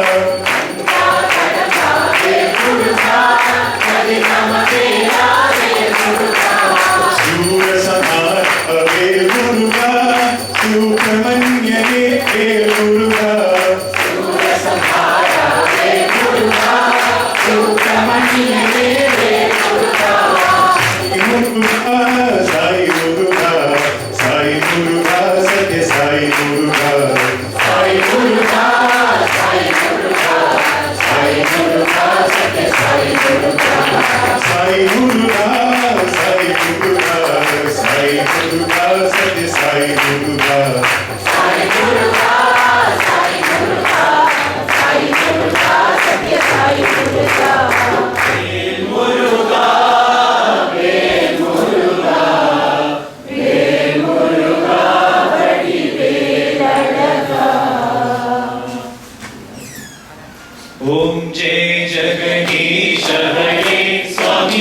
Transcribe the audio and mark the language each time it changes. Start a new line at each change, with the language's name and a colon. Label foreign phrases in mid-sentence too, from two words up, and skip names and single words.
Sanskrit: Surasamar, Muruga, Subramanya, Muruga. Muruga, Sai Muruga, Sai Muruga, Satya Sai Muruga. Sai Muruga, Sai Muruga, Sai Muruga, Satya Sai Muruga. Sai Muruga, Sai Muruga, Sai Muruga, Satya Sai Muruga. Sai Muruga, Sai Muruga, Sai Muruga, Satya Sai Muruga.
Hindi: ओम जय जगदीश हरे स्वामी